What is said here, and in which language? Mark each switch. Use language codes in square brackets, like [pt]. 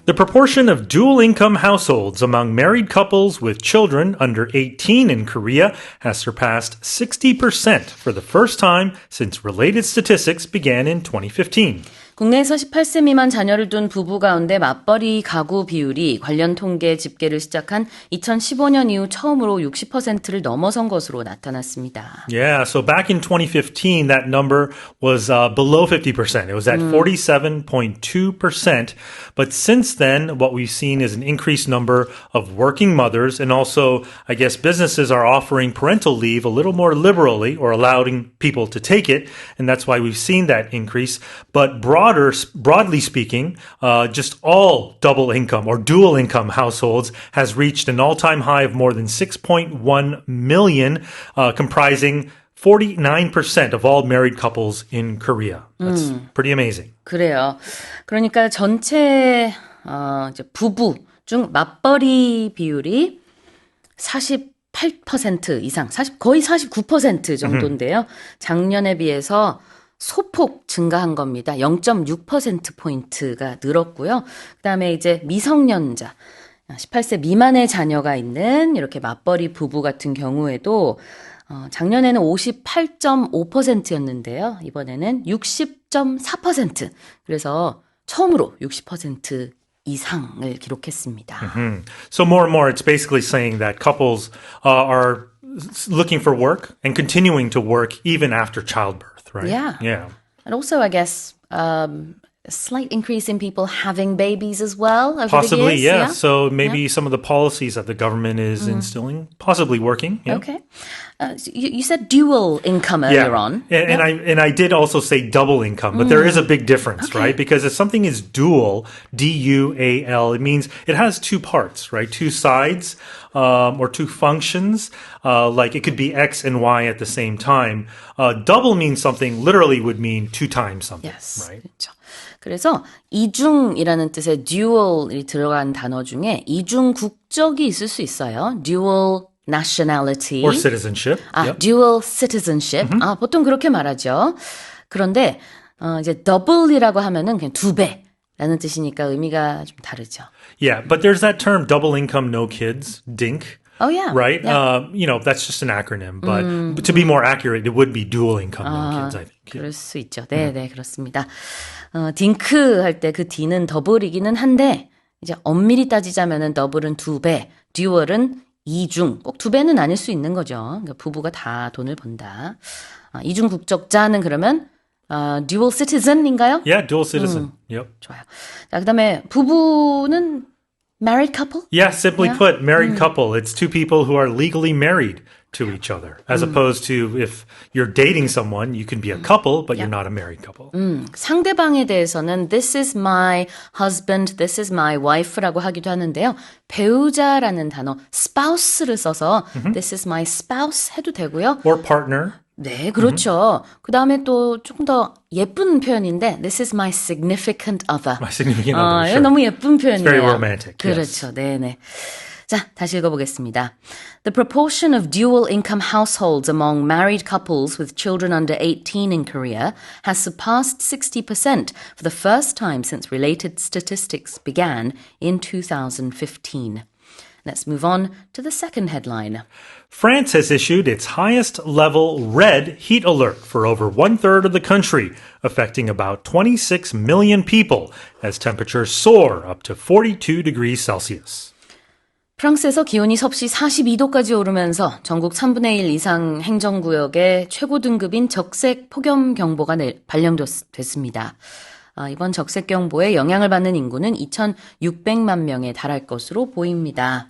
[en] The proportion of dual-income households among married couples with children under 18 in Korea has surpassed 60% for the first time since related statistics began in 2015. [ko] 국내에서 18세 미만 자녀를 둔 부부 가운데 맞벌이 가구 비율이 관련 통계 집계를 시작한 2015년 이후 처음으로 60%를 넘어선 것으로 나타났습니다. [en] Yeah, so back in 2015, that number was below 50%. It was at 47.2%. But since then, what we've seen is an increased number of working mothers, and also, I guess, businesses are offering parental leave a little more liberally or allowing people to take it, and that's why we've seen that increase. But broadly speaking, just all double income or dual income households has reached an all-time high of more than 6.1 million, comprising 49% of all married couples in Korea. That's pretty amazing. [ko] 그래요. 그러니까 전체 이제 부부 중 맞벌이 비율이 48% 이상, 거의 49% 정도인데요. 작년에 비해서 소폭 증가한 겁니다. 0.6%포인트가 늘었고요. 그다음에 이제 미성년자, 18세 미만의 자녀가 있는 이렇게 맞벌이 부부 같은 경우에도 작년에는 58.5%였는데요. 이번에는 60.4%. 그래서 처음으로 60% 이상을 기록했습니다. [en] So more and more, it's basically saying that couples are looking for work and continuing to work even after childbirth, right? Yeah. And also, I guess, a slight increase in people having babies as well over Possibly, the years. yeah. So maybe some of the policies that the government is instilling, possibly working. Yeah. Okay. You said dual income earlier on. And I did also say double income, but there is a big difference, right? Because if something is dual, D-U-A-L, it means it has two parts, right? Two sides or two functions. Like it could be X and Y at the same time. Double means something literally would mean two times something, Yes. right? [ko] 그렇죠. 그래서 이중이라는 뜻의 dual이 들어간 단어 중에 이중 국적이 있을 수 있어요. [en] dual nationality. Or citizenship. Yep. [ko] dual citizenship. 보통 그렇게 말하죠. 그런데 이제 double이라고 하면은 그냥 두 배라는 뜻이니까 의미가 좀 다르죠. [en] Yeah, but there's that term double income, no kids, DINK. Oh, yeah. Right? Yeah. That's just an acronym. But to be more accurate, it would be dual income, no kids, I think. [ko] 그럴 수 있죠. 네, 그렇습니다. 딩크 할 때 그 D는 더블이기는 한데 이제 엄밀히 따지자면은 더블은 두 배, 듀얼은 이중, 꼭 두 배는 아닐 수 있는 거죠. 그러니까 부부가 다 돈을 번다. 이중 국적자는 그러면 dual citizen인가요? [en] Yeah, dual citizen. Yep. [ko] 좋아요. 자, 그다음에 부부는 married couple? [en] Yeah, simply put, married couple. It's two people who are legally married to each other. As opposed to if you're dating someone, you can be a couple, but you're not a married couple. [ko] 상대방에 대해서는 [en] this is my husband, this is my wife라고 [ko] 하기도 하는데요. 배우자라는 단어 spouse를 써서 [en] this is my spouse [ko] 해도 되고요. [en] Or partner. [ko] 네, 그렇죠. 그다음에 또 조금 더 예쁜 표현인데 [en] this is my significant other. My significant other, [ko] 이거 [en] sure. [ko] 너무 예쁜 표현이에요. [en] It's very romantic. [ko] 그렇죠. 네네. 자, 다시 읽어보겠습니다. [en] The proportion of dual income households among married couples with children under 18 in Korea has surpassed 60% for the first time since related statistics began in 2015. Let's move on to the second headline. France has issued its highest level red heat alert for over one-third of the country, affecting about 26 million people as temperatures soar up to 42 degrees Celsius. [ko] 프랑스에서 기온이 섭씨 42도까지 오르면서 전국 3분의 1 이상 행정구역에 최고 등급인 적색 폭염경보가 발령됐습니다. 이번 적색경보에 영향을 받는 인구는 2,600만 명에 달할 것으로 보입니다.